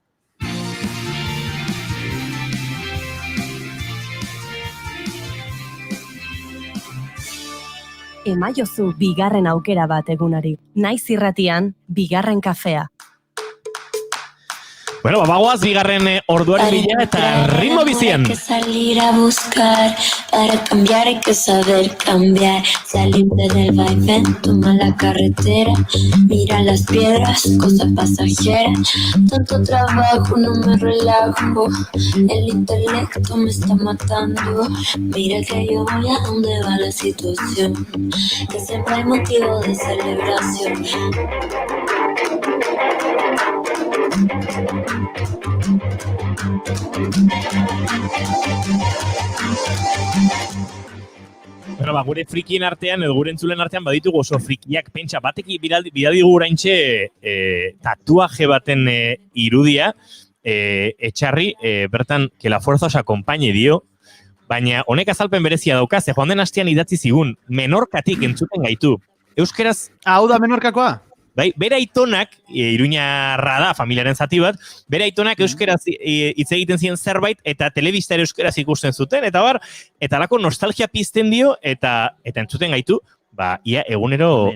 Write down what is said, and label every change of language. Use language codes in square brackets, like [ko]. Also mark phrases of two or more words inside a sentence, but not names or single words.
[eu] Emaiozu bigarren aukera bat egunari. Naiz irratian, bigarren kafea. Bueno, bagoaz bigarren orduaren bila eta ritmo bizian. [es] Hay que salir a buscar, para cambiar hay que saber cambiar. Salirte del vaivén, toma la carretera, mira las piedras, cosa pasajera. Tanto trabajo, no me relajo, el intelecto me está matando. Mira que yo voy a donde va la situación, que siempre hay motivo de celebración. [eu] Bueno, gure frikien artean edo gure entzulen artean baditugu oso frikiak pentsa bateki bidaldigu oraintxe tatuaje baten irudia etxarri bertan [es] que la fuerza os acompañe [eu] dio, baina honek azalpen berezia dauka, ze joan den astean idatzi zigun Menorkatik entzuten gaitu. Euskeraz... Hau da Menorkakoa? Bai, bere aitonak, iruñarra da, familiaren zati bat, bere aitonak euskeraz hitz egiten ziren zerbait, eta telebista ere euskeraz ikusten zuten, eta alako nostalgia pizten dio, eta entzuten gaitu, ia egunero.